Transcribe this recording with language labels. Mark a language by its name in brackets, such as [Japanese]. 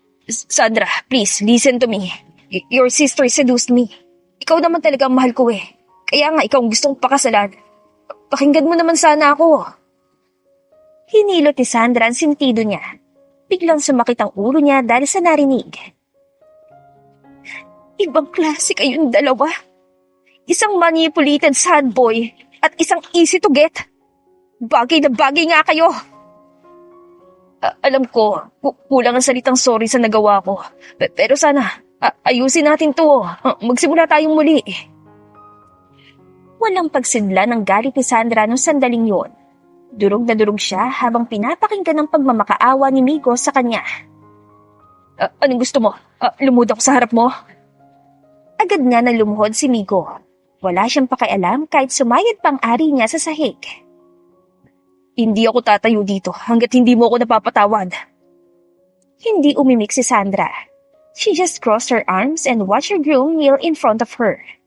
[English] Sandra, please, listen to me. Your sister seduced me. [Filipino] Ikaw naman talaga ang mahal ko eh. Kaya nga, ikaw ang gustong pakasalan. Pakinggan mo naman sana ako. Hinilot ni Sandra ang sentido niya. Biglang sumakit ang ulo niya dahil sa narinig. Ibang klase kayong dalawa. Isang [English] manipulated sad boy [Filipino] at isang [English] easy to get. [Filipino] Bagay na bagay nga kayo. Alam ko, kulang ang salitang sorry sa nagawa ko. Pero sana, ayusin natin to. Magsimula tayong muli. Walang pagsidla ng galit ni Sandra nung sandaling yon. Durog na durog siya habang pinapakinggan ng pagmamakaawa ni Migo sa kanya. Anong gusto mo? Lumuhod ako sa harap mo? Agad nga na lumuhod si Migo. Wala siyang pakialam kahit sumayad pang ari niya sa sahig. Hindi ako tatayo dito hanggat hindi mo ako napapatawad. Hindi umimik si Sandra. [English] She just crossed her arms and watched her groom kneel in front of her.